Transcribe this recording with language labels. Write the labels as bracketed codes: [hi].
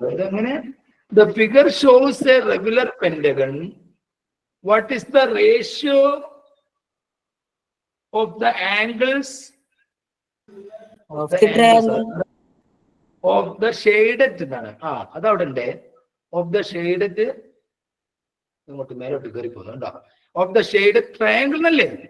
[en] അതങ്ങനെ the figure shows a regular pentagon. What is the ratio of the angles Of the triangle. of the shaded എന്നാണ്. [ml] അതവിടെ ഉണ്ട്. [en] of the shaded [ml] ഇങ്ങോട്ട് മേലോട്ട് കയറി പോകുന്നുണ്ടോ? [en] of the shaded triangle എന്നല്ലേ?